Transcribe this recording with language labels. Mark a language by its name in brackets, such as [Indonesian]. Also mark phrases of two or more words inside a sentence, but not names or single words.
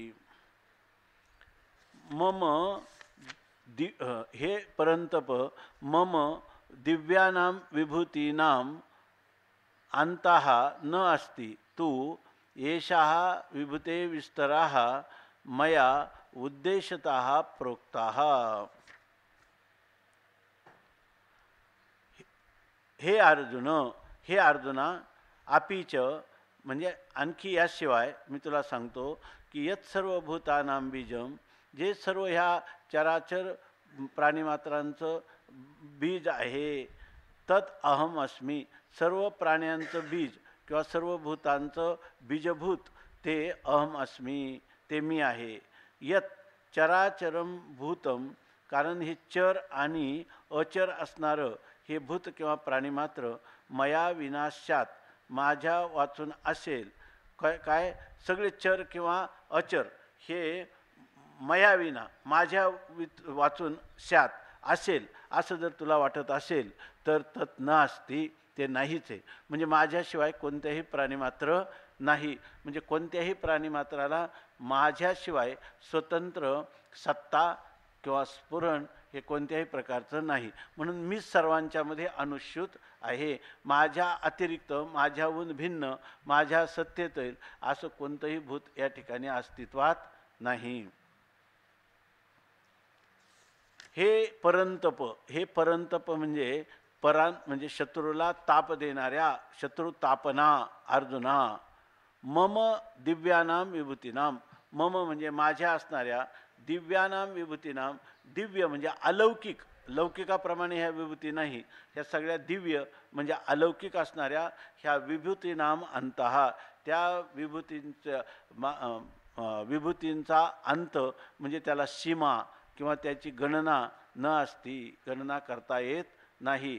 [Sanskrit] मम हे परंतप मम दिव्यानां विभूतीनां अन्तः न अस्ति. तु एषः विभूते विस्तराः मया उद्देश्यतः प्रोक्ताः. [Marathi] हे अर्जुना, अपीच म्हणजे आणखी याशिवाय मी तुला सांगतो की [Sanskrit] यत् सर्वभूतानां बीजं, [Marathi] जे सर्व ह्या चराचर प्राणीमात्रांचं बीज आहे, [Sanskrit] तत् अहम अस्मि, [Marathi] सर्व प्राण्यांचं बीज किंवा सर्व भूतांचं बीजभूत ते [Sanskrit] अहम अस्मि, [Marathi] ते मी आहे. [Sanskrit] यत् चराचरम भूतम, [Marathi] कारण हे चर आणि अचर असणारं हे भूत किंवा प्राणीमात्र [Sanskrit] मया विनाशात, [Marathi] माझ्या वाचून असेल. काय सगळे चर किंवा अचर हे [Sanskrit] मया विना, [Marathi] माझ्या वाचून स्यात असेल असं जर तुला वाटत असेल तर [Sanskrit] तत् न अस्ति, [Marathi] ते नाहीच आहे. म्हणजे माझ्याशिवाय कोणत्याही प्राणीमात्र नाही. म्हणजे कोणत्याही प्राणीमात्राला माझ्याशिवाय स्वतंत्र सत्ता किंवा स्फुरण हे कोणत्याही प्रकारचं नाही. म्हणून मी सर्वांच्यामध्ये अनुश्यूत आहे. माझ्या अतिरिक्त, माझ्याहून भिन्न, माझ्या सत्तेतील असं कोणतंही भूत या ठिकाणी अस्तित्वात नाही. हे परंतप म्हणजे म्हणजे शत्रूला ताप देणाऱ्या, शत्रू तापना अर्जुना. [Sanskrit] मम दिव्यानां विभूतीनां, [Marathi] मम म्हणजे माझ्या असणाऱ्या, [Sanskrit] दिव्यानां विभूतीनां, [Marathi] दिव्य म्हणजे अलौकिक, लौकिकाप्रमाणे ह्या विभूती नाही, ह्या सगळ्या दिव्य म्हणजे अलौकिक असणाऱ्या ह्या [Sanskrit] विभूतीनां अंतः, [Marathi] त्या विभूतींचा अंत म्हणजे त्याला सीमा किंवा त्याची गणना न असती, गणना करता येत नाही.